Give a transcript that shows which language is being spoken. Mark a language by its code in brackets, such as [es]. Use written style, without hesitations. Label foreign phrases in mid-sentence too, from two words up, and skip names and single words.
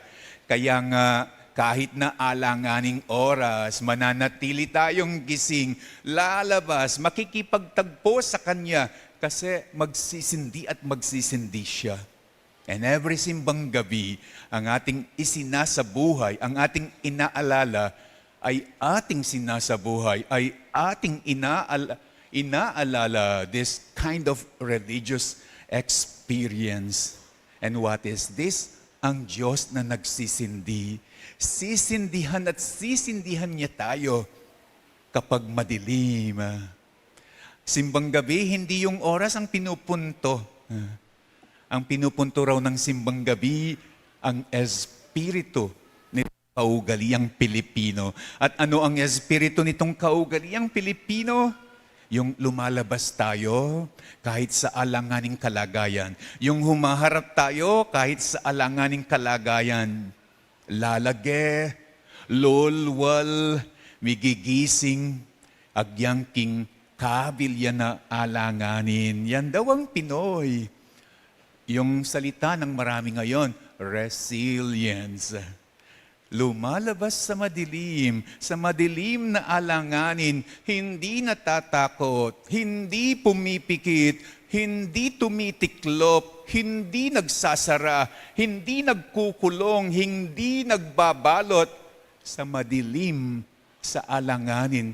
[tl] Kaya nga, kahit na alanganing oras, mananatili tayong gising, lalabas, makikipagtagpo sa Kanya kasi magsisindi at magsisindi siya. [en] And every [tl] simbang gabi, ang ating isinasabuhay, ang ating inaalala, ay ating sinasabuhay, ay ating inaalala [en] this kind of religious experience. And what is this? [tl] Ang Diyos na nagsisindi. Sisindihan at sisindihan niya tayo kapag madilim. Simbang gabi, hindi yung oras ang pinupunto. Ang pinupunto raw ng simbang gabi, ang espiritu nitong kaugaliang Pilipino. At ano ang espiritu nitong kaugaliang Pilipino? Yung lumalabas tayo kahit sa alanganing kalagayan. Yung humaharap tayo kahit sa alanganing kalagayan. Lalage, lulwal, migigising, agyangking kabilya na alanganin. Yan daw ang Pinoy. Yung salita ng marami ngayon, resilience. Lumalabas sa madilim na alanganin, hindi natatakot, hindi pumipikit, hindi tumitiklop, hindi nagsasara, hindi nagkukulong, hindi nagbabalot sa madilim, sa alanganin.